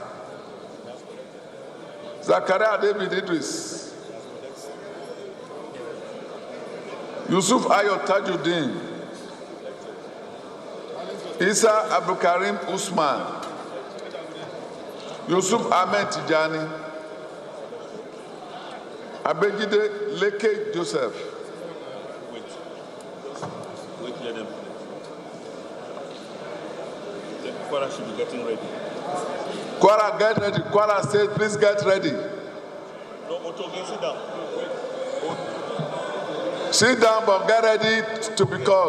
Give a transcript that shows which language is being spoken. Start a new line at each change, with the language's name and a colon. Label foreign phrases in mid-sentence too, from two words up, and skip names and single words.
English: Zakaria David Idris, Yusuf Ayot Tajuddin, Isa Abdulkarim Usman, Yusuf Ahmed Tijani, Abejide Leke Joseph. Wait, let them. Kwara should be getting ready. Kwara, get ready. Kwara State, please get ready. No, Otoge, sit down. Sit down, but get ready to be called.